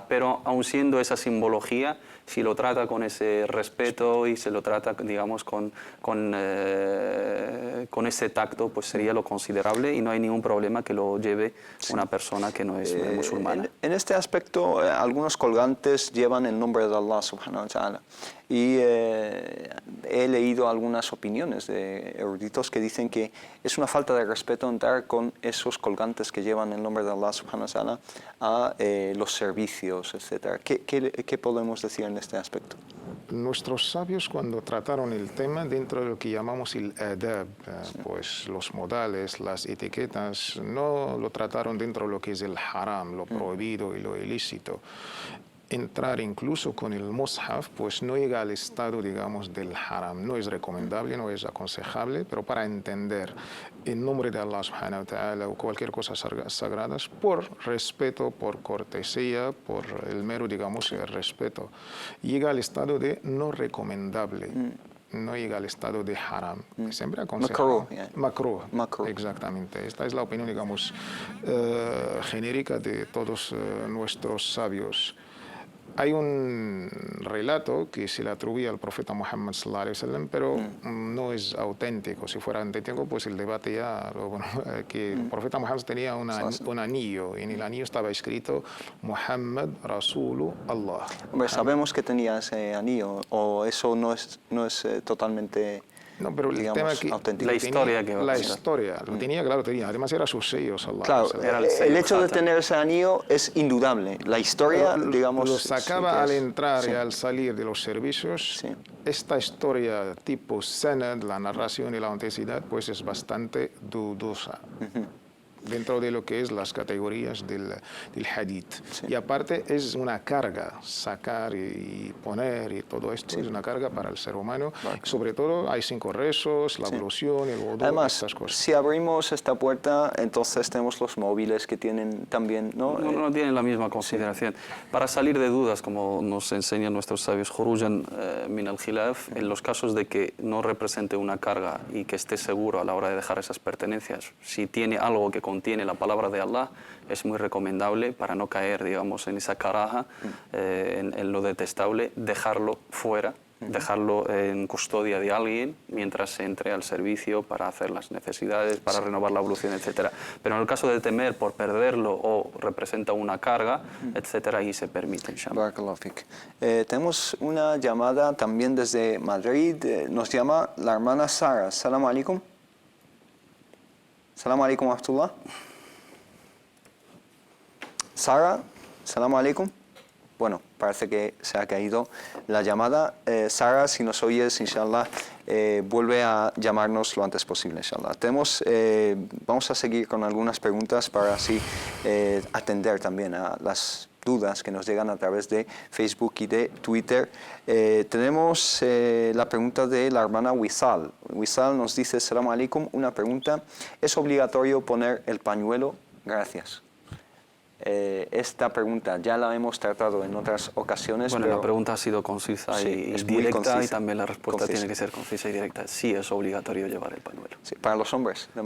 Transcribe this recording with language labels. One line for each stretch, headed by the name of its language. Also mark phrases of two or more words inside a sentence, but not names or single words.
Spanish: Pero aun siendo esa simbología, si lo trata con ese respeto y se lo trata, digamos, con ese tacto, pues sería lo considerable y no hay ningún problema que lo lleve una persona que no es musulmana. En este aspecto, algunos colgantes llevan el nombre de
Arabic: الله سبحانه وتعالى.
Spanish: Y he leído algunas opiniones de eruditos que dicen que es una falta de respeto entrar con esos colgantes que llevan el nombre de
Arabic: الله سبحانه وتعالى
Spanish: a los servicios, etc. ¿Qué podemos decir en este aspecto? Nuestros sabios cuando trataron el tema dentro de lo que llamamos el adab, pues los modales, las etiquetas, no lo trataron dentro de lo que es el haram, lo prohibido y lo ilícito. Entrar incluso con el mushaf, pues no llega al estado, digamos, del haram. No es recomendable, no es aconsejable, pero para entender en nombre de
Arabic: الله سبحانه وتعالى
Spanish: o cualquier cosa sagrada, por respeto, por cortesía, por el mero, digamos, el respeto, llega al estado de no recomendable. No llega al estado de haram. Siempre aconsejable. Makruh, yeah. Makruh, exactamente. Esta es la opinión, digamos, genérica de todos nuestros sabios. Hay un relato que se le atribuye al profeta Muhammad
Arabic: صلى الله عليه وسلم,
Spanish: pero no es auténtico. Si fuera auténtico, pues el debate ya, que el profeta Muhammad tenía un anillo, y en el anillo estaba escrito
Arabic: محمد رسول الله.
Spanish: Hombre, sabemos que tenía ese anillo, o eso no es totalmente... No, pero el tema que auténtico. La historia que va a la pasar. historia lo tenía, claro, tenía. Además era su sello, sallallahu Claro,
Arabic: عليه وسلم.
Spanish: Era el sello el hecho de Khatam. tener ese anillo es indudable. La historia, digamos... Lo sacaba sí que al es. entrar Sí. y al salir de los servicios. Sí. Esta historia tipo sanad, la narración y la autenticidad, pues es bastante dudosa. Dentro de lo que es las categorías del hadith. Y aparte es una carga, sacar y poner y todo esto es una carga para el ser humano. Sobre todo hay 5 rezos, la ablución, el wudu, Además, estas cosas. si abrimos esta puerta, entonces tenemos los móviles que tienen también, ¿no? No tienen la misma consideración. Para salir de dudas, como nos enseñan nuestros sabios,
Arabic: خروجا من الخلاف,
Spanish: en los casos de que no represente una carga y que esté seguro a la hora de dejar esas pertenencias, si tiene algo que contiene la palabra de Allah, es muy recomendable para no caer, digamos, en esa caraja, en lo detestable, dejarlo fuera, dejarlo en custodia de alguien mientras se entre al servicio para hacer las necesidades, para renovar la ablución, etc. Pero en el caso de temer por perderlo o representa una carga, etc., ahí se permite, inshallah.
Arabic: بارك الله فيك.
Spanish: Tenemos una llamada también desde Madrid. Nos llama la hermana Sara.
Arabic: سلام عليكم. سلام عليكم ورحمة الله. Sara, سلام عليكم.
Spanish: Bueno, parece que se ha caído la llamada. Sara, si nos oyes, inshallah, vuelve a llamarnos lo antes posible, inshallah. Vamos a seguir con algunas preguntas para así atender también a las dudas que nos llegan a través de Facebook y de Twitter. Tenemos la pregunta de la hermana Wisal. Wisal nos dice,
Arabic: سلام عليكم,
Spanish: una pregunta. ¿Es obligatorio poner el pañuelo? Gracias. esta pregunta ya la hemos tratado en otras ocasiones. Bueno, pero la pregunta ha sido concisa sí, y es muy directa, concisa, y también la respuesta concisa. tiene que ser concisa y directa. Sí es obligatorio llevar el pañuelo. Sí, ¿para los hombres también?